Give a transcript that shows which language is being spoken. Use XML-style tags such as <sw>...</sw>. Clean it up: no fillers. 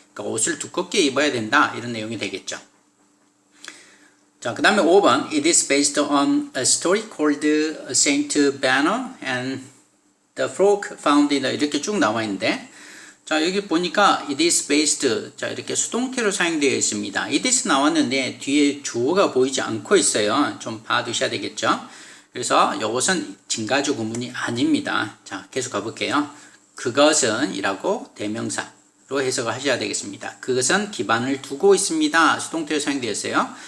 <ko>그러니까 옷을 두껍게 입어야 된다 이런 내용이 되겠죠. 자, 그 다음에 5번</ko> <en>It is based on a story called Saint Bernard and the frog found in the,</en> <ko>이렇게 쭉 나와 있는데, 자, 여기 보니까</ko> <en>it is based,</en> <ko>자, 이렇게 수동태로 사용되어 있습니다. it is 나왔는데 뒤에 주어가 보이지 않고 있어요. 좀 봐두셔야 되겠죠. 그래서 이것은 진가주 구문이 아닙니다. 자, 계속 가볼게요. 그것은 이라고 대명사로 해석을 하셔야 되겠습니다. 그것은 기반을 두고 있습니다. 수동태로 사용되었어요.</ko>